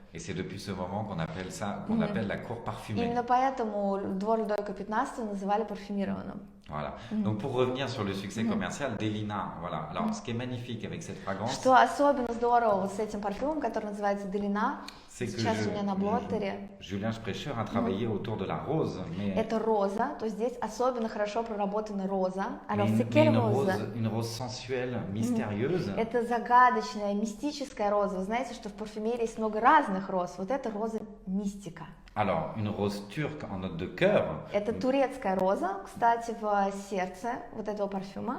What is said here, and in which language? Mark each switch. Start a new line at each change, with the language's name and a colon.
French: Et c'est depuis ce moment qu'on appelle ça, qu'on appelle la cour parfumée.
Russian: Именно поэтому двор Людовика XV называли парфюмированным.
French: Voilà. Donc pour revenir sur le succès commercial, Delina, voilà. Alors ce qui est magnifique avec cette fragrance,
Russian: Что особенно здорово вот с этим парфюмом, который называется Делина,
French: c'est que
Russian: сейчас у меня на блоттере,
French: Julien Sprecher a travaillé autour de la rose, mais,
Russian: это роза, то есть здесь особенно хорошо проработана роза.
French: Alors mais c'est mais quelle une rose? une rose sensuelle, mystérieuse.
Russian: Это загадочная, мистическая роза. Вы знаете, что в парфюмерии есть много разных роз. Вот эта роза мистика.
French: Alors une rose turque en note de cœur,
Russian: Это турецкая роза, кстати, в сердце вот этого парфюма.